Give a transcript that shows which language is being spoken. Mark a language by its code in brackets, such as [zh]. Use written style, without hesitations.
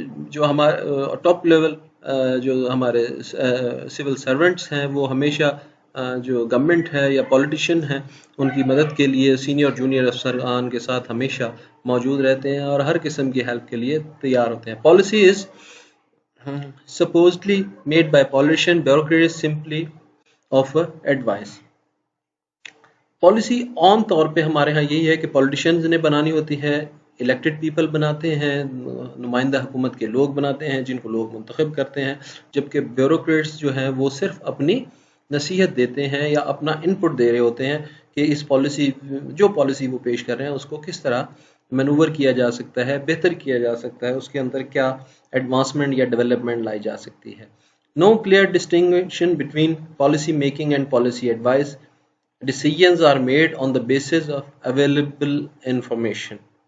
[ur] جو ہمارے top level جو ہمارے سول سرونٹس ہیں وہ ہمیشہ جو گورنمنٹ ہے یا پولیٹیشین ہیں ان کی مدد کے لیے سینئر جونیئر افسران کے ساتھ ہمیشہ موجود رہتے ہیں اور ہر قسم کی ہیلپ کے لیے تیار ہوتے ہیں. [en] Policy is supposedly made by politician bureaucrats simply offer advice. [ur] Policy عام طور پہ ہمارے ہاں یہی ہے کہ پولیٹیشینز نے بنانی ہوتی ہے, الیکٹڈ پیپل بناتے ہیں, نمائندہ حکومت کے لوگ بناتے ہیں جن کو لوگ منتخب کرتے ہیں, جبکہ بیوروکریٹس جو ہیں وہ صرف اپنی نصیحت دیتے ہیں یا اپنا ان پٹ دے رہے ہوتے ہیں کہ اس پالیسی جو پالیسی وہ پیش کر رہے ہیں اس کو کس طرح مینوور کیا جا سکتا ہے, بہتر کیا جا سکتا ہے, اس کے اندر کیا ایڈوانسمنٹ یا ڈیولپمنٹ لائی جا سکتی ہے. [en] No clear distinction between policy making and policy advice. Decisions are made on the basis of available information.